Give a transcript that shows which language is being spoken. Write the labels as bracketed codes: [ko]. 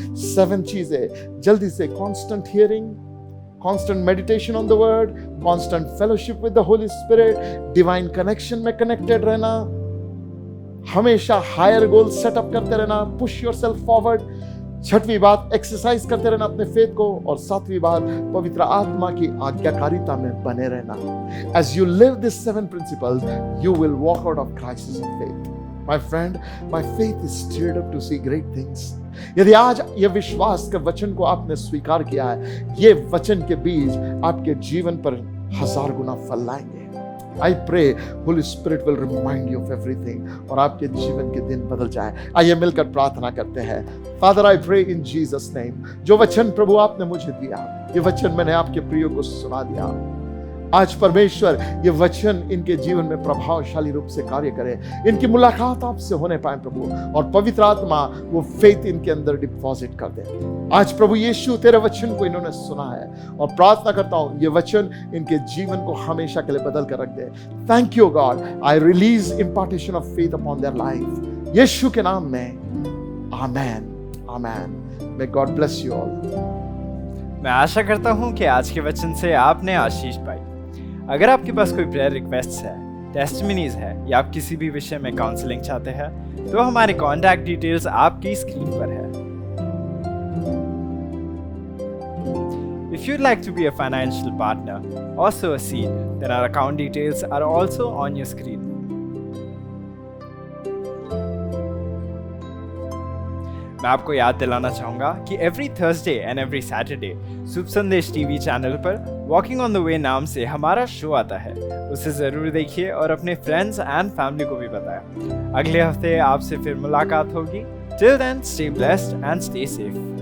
[hi] 7 चीजें जल्दी से: [en] constant hearing, constant meditation on the word, constant fellowship with the holy spirit, divine connection में connected रहना, हमेशा higher goal setup [hi] करते रहना, [en] Push yourself forward. [hi] 6वीं बात, एक्सरसाइज करते रहना अपने फेथ को, और 7वीं बात, पवित्र आत्मा की आज्ञाकारिता में बने रहना। [en] As you live these 7 principles, you will walk out of crisis of faith. My friend, my faith is stirred up to see great things. [hi] यदि आज ये विश्वास के वचन को आपने स्वीकार किया है, ये वचन के बीज आपके जीवन पर 1000 गुना फल लाएंगे। [en] I pray Holy Spirit will remind you of everything, [hi] और आपके जीवन के दिन बदल जाए। आइए मिलकर प्रार्थना करते हैं। [en] Father, I pray in Jesus name, [hi] जो वचन प्रभु आपने मुझे दिया, ये वचन मैंने आपके प्रियो को सुना दिया। आज परमेश्वर ये वचन इनके जीवन में प्रभावशाली रूप से कार्य करे, इनकी मुलाकात आपसे होने पाए प्रभु, और पवित्र आत्मा वो फेथ इनके अंदर डिपॉजिट कर दे। आज प्रभु यीशु, तेरे वचन को इन्होंने सुना है, और प्रार्थना करता हूं ये वचन इनके जीवन को हमेशा के लिए बदल कर रख दे। [en] thank you God, I release impartation of faith upon their life, [hi] यीशु के नाम में, [en] Amen amen. May God bless you all. [hi] मैं आशा करता हूँ कि आज के वचन से आपने आशीष पाई। अगर आपके पास कोई प्रेयर रिक्वेस्ट है, टेस्टिमनीज है, या आप किसी भी विषय में काउंसलिंग चाहते हैं, तो हमारे कॉन्टैक्ट डिटेल्स आपकी स्क्रीन पर है। [en] If you'd like to be a financial partner or sow a seed, then our account details are also on your screen. [hi] मैं आपको याद दिलाना चाहूँगा कि [en] every Thursday and every Saturday [hi] शुभ संदेश टीवी चैनल पर वॉकिंग ऑन द वे नाम से हमारा शो आता है। उसे ज़रूर देखिए और अपने फ्रेंड्स एंड फैमिली को भी बताएं। अगले हफ्ते आपसे फिर मुलाकात होगी। [en] Till then, stay blessed and stay safe.